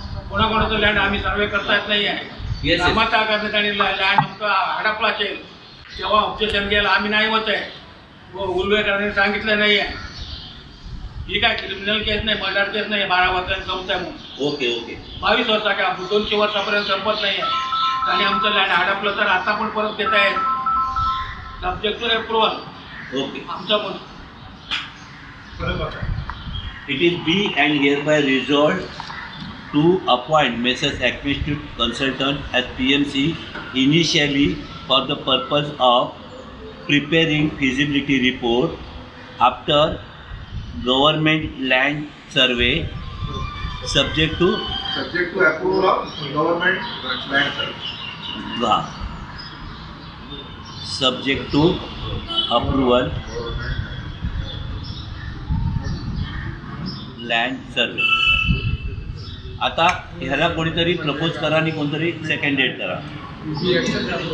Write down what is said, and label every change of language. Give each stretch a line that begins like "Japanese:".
Marathi: कोणाकोणाचं land आम्ही सर्वे करता येत नाही आहे. समाचा ठिकाणी लँड आमचं हडपला असेल तेव्हा ऑब्जेक्शन घ्यायला आम्ही नाही होत आहे, उल्लेखकारांनी सांगितलं नाही आहे. ही काय क्रिमिनल केस नाही, मर्डर केस नाही, 12 वर्षांनी संपताय म्हणून.
English: okay okay,
Marathi: 22 वर्षाच्या 200 वर्षापर्यंत संपत नाही आहे. आणि आमचं लँड हडपलं तर आता पण परत देता येईल,
English: Subject to approval. Okay,
Marathi: आमचं म्हणून
English: It is be and hereby resolved to appoint Messrs. Acmestitute Consultant as PMC initially for the purpose of preparing feasibility report after government land survey subject to approval of government land survey. Subject to approval land survey.
Marathi: आता ह्याला कोणीतरी propose करा आणि कोणतरी second date करा.